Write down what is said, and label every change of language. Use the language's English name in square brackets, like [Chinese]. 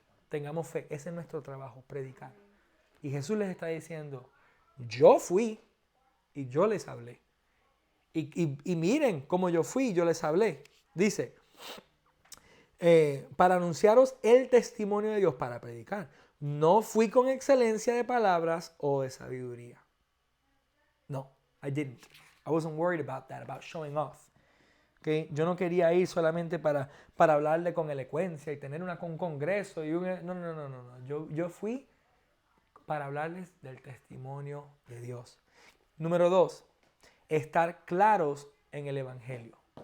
[Spanish] Tengamos fe, ese es nuestro trabajo, predicar. Y Jesús les está diciendo, yo fui y yo les hablé. Y miren cómo yo fui y yo les hablé. Dice, para anunciaros el testimonio de Dios, para predicar. No fui con excelencia de palabras o de sabiduría. [English] No, I didn't. I wasn't worried about that, about showing off. ¿Okay? [Spanish] Yo no quería ir solamente para hablarle con elocuencia y tener un congreso. No. Yo fui para hablarles del testimonio de Dios. Número 2, estar claros en el Evangelio.